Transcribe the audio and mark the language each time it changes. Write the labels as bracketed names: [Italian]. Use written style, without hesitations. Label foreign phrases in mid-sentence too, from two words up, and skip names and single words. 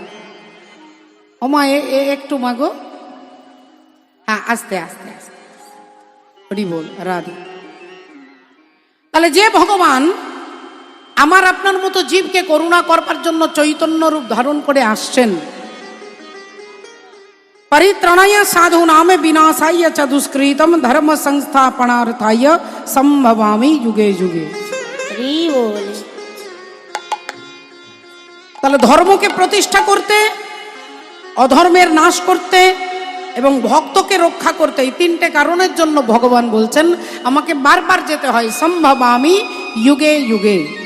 [Bangla] ওমা একটু মাগো, হ্যাঁ আস্তে আস্তে আস্তে, হরি বল, রাধে। তাহলে যে ভগবান আমার আপনার মতো জীবকে করুণা করবার জন্য চৈতন্য রূপ ধারণ করে আসছেন, [Sanskrit] परित्राणाय साधूनां विनाशाय च दुष्कृतम धर्म संस्थापनार्थाय संभवामि युगे युगे। [Bangla] তাহলে ধর্মকে প্রতিষ্ঠা করতে, অধর্মের নাশ করতে এবং ভক্তকে রক্ষা করতে, এই তিনটে কারণের জন্য ভগবান বলছেন আমাকে বারবার যেতে হয় [Sanskrit] সম্ভবামি যুগে যুগে।